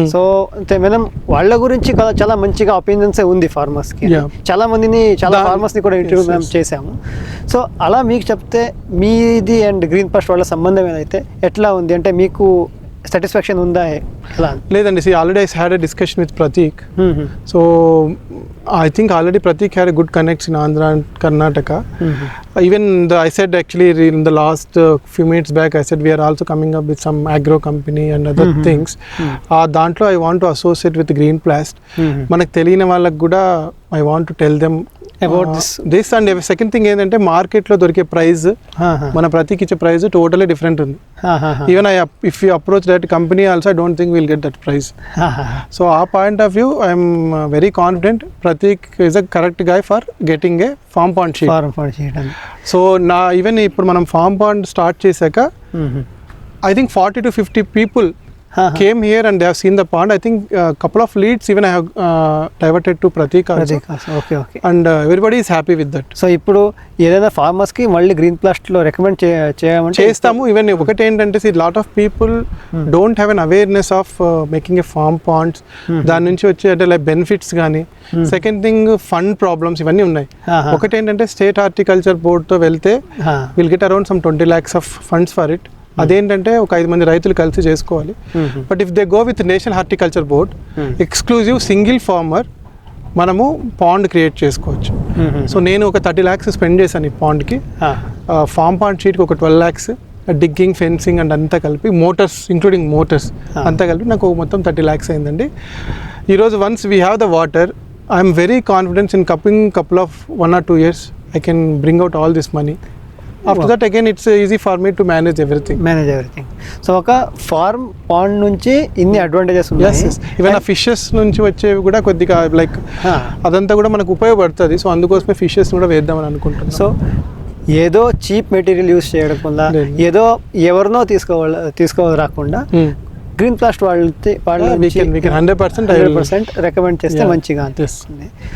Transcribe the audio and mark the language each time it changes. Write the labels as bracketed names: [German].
[Telugu] So మనం వాళ్ళ గురించి చాలా మంచిగా ఒపీనియన్స్ ఉంది ఫార్మర్స్కి. చాలా ఫార్మర్స్ని కూడా ఇంటర్వ్యూ మేము చేసాము. సో అలా మీకు చెప్తే మీది అండ్ గ్రీన్ ప్లాస్ట్ వాళ్ళ సంబంధం ఏదైతే ఎట్లా ఉంది అంటే మీకు సాటిస్ఫాక్షన్ ఉందా? లేదండి, already [English] I had a discussion with Pratik. So I think already Pratik had a good connects in Andhra and Karnataka. Even I said actually in the last few minutes back, I said we are also coming up with some agro company and other things. [Telugu] Dantlo [English] I want to associate with Green Plast. [Telugu] Manaku teliyani vallaku kuda [English] I want to tell them about this and second thing [Telugu] ఏంటంటే మార్కెట్లో దొరికే price మన ప్రతికి ఇచ్చే price totally different ఉంది. [English] Even if you approach that company also I don't think will get that price. So ఆ point of view I'm very confident Pratik is a correct guy for getting a farm pond sheet. [Telugu] So even ఇప్పుడు మనం form pond start చేశాక [English] I think 40 to 50 people came here and they have seen the pond. I think a couple of leads even I have diverted to Pratik also. Okay. And everybody is happy with that. [Telugu] So ఇప్పుడు ఏదైనా farmers కి మళ్ళీ green ప్లాస్ట్ లో recommend చేస్తాము. [English] Even ఒకటి ఏంటంటే lot of people don't have an awareness of making a farm ponds. [Telugu] దాని నుంచి వచ్చే అంటే లైక్ బెనిఫిట్స్ కానీ, సెకండ్ థింగ్ ఫండ్ ప్రాబ్లమ్స్ ఇవన్నీ ఉన్నాయి. [English] ఒకటి ఏంటంటే state horticulture బోర్డ్తో వెళ్తే will get around some 20 lakhs of funds for it. [Telugu] అదేంటంటే ఒక 5 మంది రైతులు కలిసి చేసుకోవాలి. But if they go with national horticulture board exclusive single farmer మనము పాండ్ క్రియేట్ చేసుకోవచ్చు. సో నేను ఒక 30 lakhs స్పెండ్ చేశాను ఈ పాండ్కి. ఫార్మ్ పాండ్ షీట్కి ఒక 12 lakhs, డిగ్గింగ్, ఫెన్సింగ్ అండ్ అంతా కలిపి మోటార్స్ ఇంక్లూడింగ్ మోటార్స్ అంతా కలిపి నాకు మొత్తం 30 lakhs అయిందండి. [English] ఈరోజు once we have the water, I'm very confidence in couple of 1 or 2 years I can bring out all this money. After that again it's easy for me to manage everything. [Telugu] So ఒక form pond నుంచి ఇన్ని advantages ఉన్నాయి. [English] Yes. [Telugu] Even ఆ fishes నుంచి వచ్చేవి కూడా కొద్దిగా like అదంతా కూడా మనకు ఉపయోగపడుతుంది. సో అందుకోసమే ఫిషెస్ కూడా వేద్దామని అనుకుంటున్నాను. సో ఏదో చీప్ మెటీరియల్ యూస్ చేయడం వల్ల ఏదో ఎవరినో తీసుకోరాకుండా గ్రీన్ ప్లాస్ట్ వాళ్ళు 100% రికమెండ్ చేస్తే మంచిగా అనిపిస్తుంది.